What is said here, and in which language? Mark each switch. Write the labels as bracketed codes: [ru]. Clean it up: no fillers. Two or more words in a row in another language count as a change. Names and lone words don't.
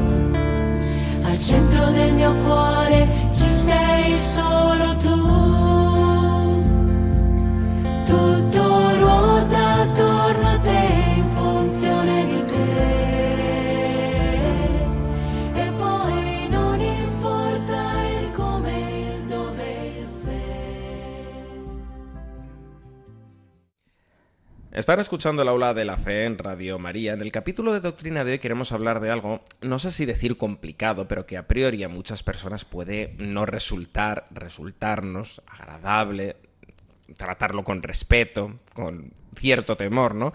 [it] Al centro del mio cuore ci sei solo tu. Tutto ruota attorno a te in funzione di te. E poi non importa il come, il dove, il se. [es] Están escuchando el Aula de la Fe en Radio María. En el capítulo de Doctrina de hoy queremos hablar de algo, no sé si decir complicado, pero que [la] a priori [es] a muchas personas puede no resultarnos agradable, tratarlo con respeto, con cierto temor, ¿no?